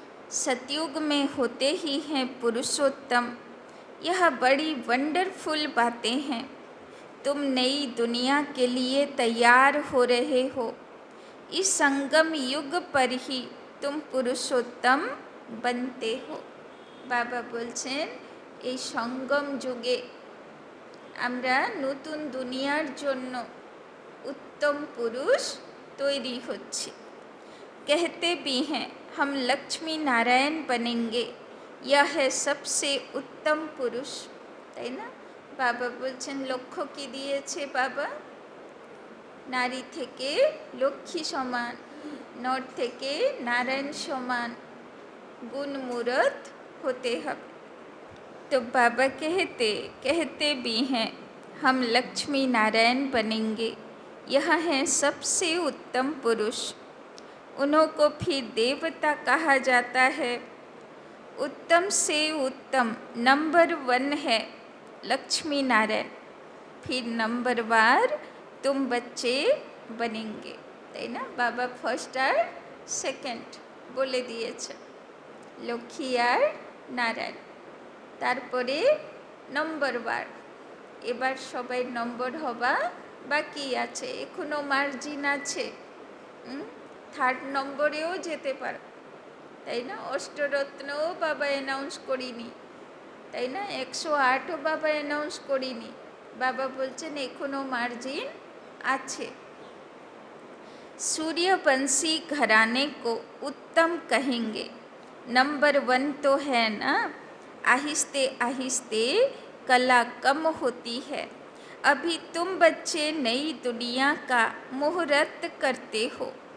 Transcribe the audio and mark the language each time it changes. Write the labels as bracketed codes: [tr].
[hi] सतयुग में होते ही हैं पुरुषोत्तम। यह बड़ी वंडरफुल बातें हैं। तुम नई दुनिया के लिए तैयार हो रहे हो। इस संगम युग पर ही तुम पुरुषोत्तम बनते हो। [bn] बाबा बोलছেন এই संगम যুগে আমরা নতুন দুনিয়ার জন্য उत्तम पुरुष তৈরি হচ্ছি। [hi] कहते भी हैं हम लक्ष्मी नारायण बनेंगे, यह है सबसे उत्तम पुरुष, [bn] তাই না? বাবা বলছেন লক্ষ্য কি দিয়েছে বাবা? নারী থেকে লক্ষ্মী সমান, নর থেকে নারায়ণ সমান [hi] गुणमूर्त होते हैं। तो बाबा कहते भी हैं हम लक्ष्मी नारायण बनेंगे, यह है सबसे उत्तम पुरुष। उन्हों को फिर देवता कहा जाता है। उत्तम से उत्तम नंबर 1 है लक्ष्मी नारायण, फिर नंबर वार तुम बच्चे बनेंगे, [bn] তাই না? বাবা ফার্স্ট আর সেকেন্ড বলে দিয়েছে, লক্ষ্মী আর নারায়ণ, তারপরে নম্বর বার। এবার সবাই নম্বর হবা বাকি আছে, এখনও মার্জিন আছে, 3rd নম্বরেও যেতে পারো, তাই না? অষ্টরত্নও বাবা অ্যানাউন্স করিনি, তাই না? 108ও বাবা অ্যানাউন্স করিনি, বাবা বলছেন এখনো मार्जिन আছে। [hi] सूर्यवंशी घराने को उत्तम कहेंगे, नंबर 1 तो है ना। आहिस्ते आहिस्ते कला कम होती है। अभी तुम बच्चे नई दुनिया का मुहूर्त करते हो।